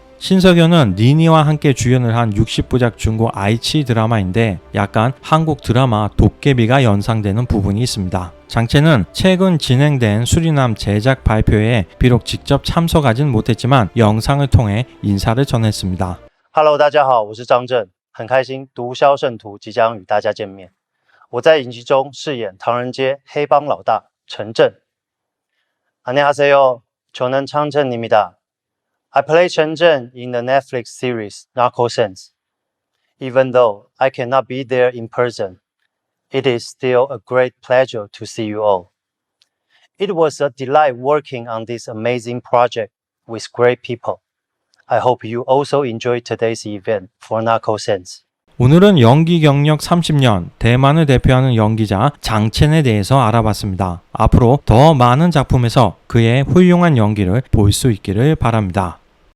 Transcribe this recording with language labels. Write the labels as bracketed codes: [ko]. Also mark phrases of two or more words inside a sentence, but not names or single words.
[ko] 신석연은 니니와 함께 주연을 한 60부작 중국 아이치 드라마인데 약간 한국 드라마 도깨비가 연상되는 부분이 있습니다. 장첸은 최근 진행된 수리남 제작 발표회에 비록 직접 참석하진 못했지만 영상을 통해 인사를 전했습니다. [zh] Hello， 大家好，我是张震，很开心《毒枭圣徒》即将与大家见面。我在影集中饰演唐人街黑帮老大陈震。 [ko] 안녕하세요，저는 장첸입니다。 [en] I play Chen Zhen in the Netflix series Narco Sense. Even though I cannot be there in person, it is still a great pleasure to see you all. It was a delight working on this amazing project with great people. I hope you also enjoy today's event for Narco Sense. [ko] 오늘은 연기 경력 30년, 대만을 대표하는 연기자 장첸에 대해서 알아봤습니다. 앞으로 더 많은 작품에서 그의 훌륭한 연기를 볼 수 있기를 바랍니다.